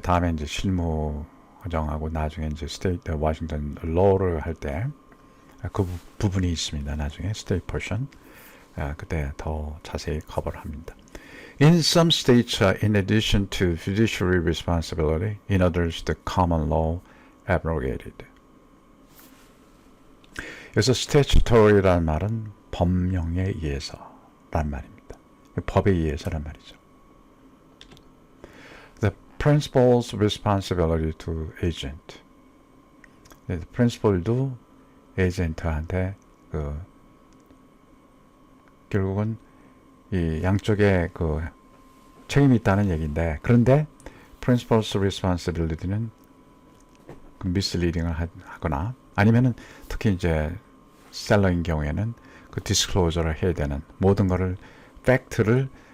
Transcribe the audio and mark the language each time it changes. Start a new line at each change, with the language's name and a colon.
Korean: 다음에 이제 실무 과정하고 나중에 이제 스테이트 워싱턴 law를 할 때 그 부분이 있습니다. 나중에 state portion 그때 더 자세히 커버를 합니다.
English: In some states, in addition to fiduciary responsibility, in others, the common law abrogated.
Korean: 여기서 statutory라는 말은 법령에 의해서란 말입니다. 법에 의해서란 말이죠.
English: The principal's responsibility to agent.
Korean: 프린시플도 에이전트한테 결국은 이 양쪽에 책임이 있다는 얘기인데, 그런데 principal's responsibility는 misleading을 하거나 아니면은 특히 이제 셀러인 경우에는 그 디스클로저를 해야 되는 모든 거를 팩트를